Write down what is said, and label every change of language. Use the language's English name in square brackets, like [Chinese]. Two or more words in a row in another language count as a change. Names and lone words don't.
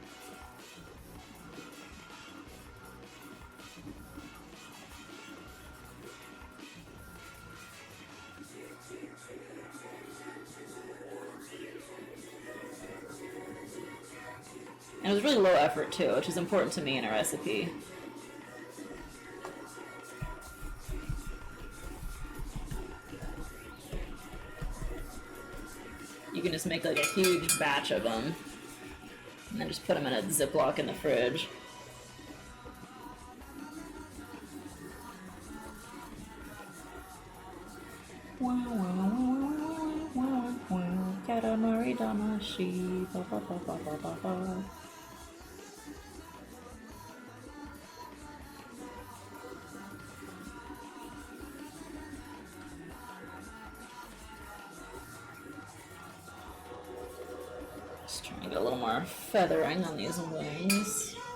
[English] And it was really low effort too, which is important to me in a recipe. You can just make like a huge batch of them and then just put them in a Ziploc in the fridge. Katamari damashi, ba ba ba ba ba ba ba. Just trying to get a little more feathering on these wings.